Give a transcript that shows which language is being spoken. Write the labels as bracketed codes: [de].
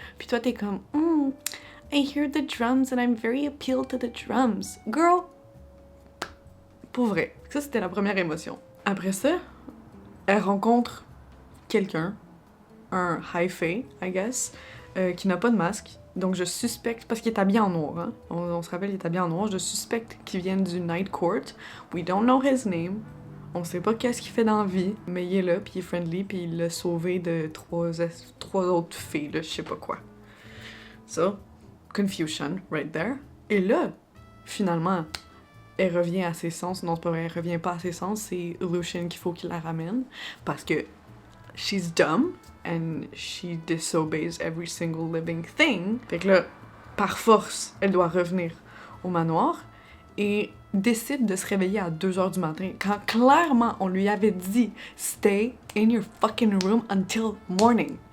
[fr] Puis toi, t'es comme, [en] I hear the drums and I'm very appealed to the drums. [fr] Girl, pour vrai. Ça, c'était la première émotion. Après ça, elle rencontre quelqu'un, un hi-fi, [en] I guess, [fr] qui n'a pas de masque. Donc je suspecte, parce qu'il est habillé en noir, hein? On se rappelle, il est habillé en noir, je suspecte qu'il vienne du Night Court. [en] We don't know his name. [fr] On sait pas qu'est-ce qu'il fait dans la vie, mais il est là, puis il est friendly, puis il l'a sauvé de trois autres filles, là, je sais pas quoi. [en] So, confusion, right there. [fr] Et là, finalement, elle revient à ses sens. Non, c'est pas vrai, elle revient pas à ses sens, c'est Lucien qu'il faut qu'il la ramène, parce que [en] she's dumb, and she disobeys every single living thing. [fr] Fait que là, par force, elle doit revenir au manoir, et décide de se réveiller à 2h du matin, quand clairement on lui avait dit « [en] Stay in your fucking room until morning ».